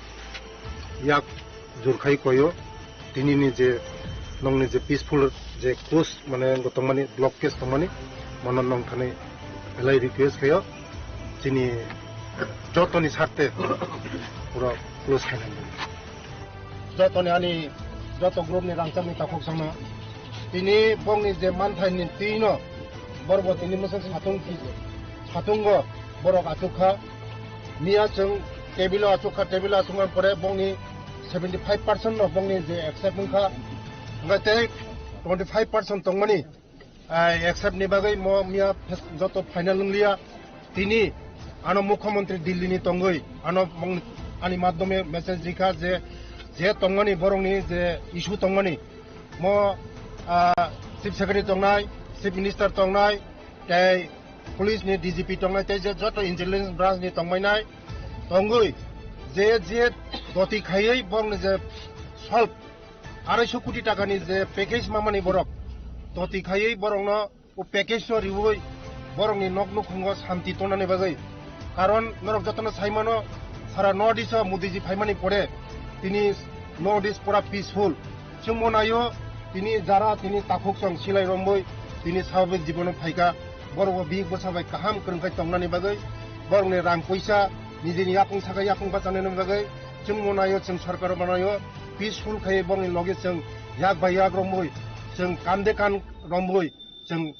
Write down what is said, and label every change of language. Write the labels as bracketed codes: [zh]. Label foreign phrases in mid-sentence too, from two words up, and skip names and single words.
[trp] याक जुरखाय कयो दिनैनि जे नंनि जे पिसफुल जे क्लोज माने गतमानि ब्लक केस दंमानि मन नं थानि एलाय रिक्वेस्ट खायो जिनि जतनि सारते पुरा क्लोज खायनानि जतनि आनि जत ग्रुपनि रांचामनि ताखक सांना तिनि बंनि जे मानथायनि तिनो बरबतिनि मोसा साथुंग बरक आसुखा मिया जों टेबिल आसुखा परे बंनि 75% of bongni je accept nungkha ngate 25% tongmani accept ni bagai mo mia joto final nunglia tini ano mukhyamantri Delhi ni tongoi ano ani madhyome message dikha je tongmani borongni je issue tongmani mo [en] chief secretary [trp] tongnai [en] chief minister [trp] tongnai tai police ni DGP tongnai tai je joto [en] intelligence branch [trp] ni tongmainai tongoi जे जे दति खायै बंग जे सल्व 250 कोटी टाकानि जे पैकेज मामानि बरक दति खायै बरंनो ओ पैकेज नो रिवै बरंनि नक नखुंग शान्ति तनानि बागै कारण नरक जतन साइमानो सारा नॉर्थ ईस्ट मोदीजी फाइमानि परे तिनि नॉर्थ ईस्ट पुरा पीसफुल सुमनायो तिनि जारा तिनि ताखुक सं सिलाय रंबै तिनि साबे जीवन फाइका बरबो बि बसाबाय काहाम करंखाय तंनानि बागै बरंनि रां पैसा निजेनि याकुं सागा याकुं बाचानो बागै जों मनायो जों सरकार बनायो पीसफुल खायै बंनि लगे जों याक बाय याक रंबै जों कान्दे कान रंबै जों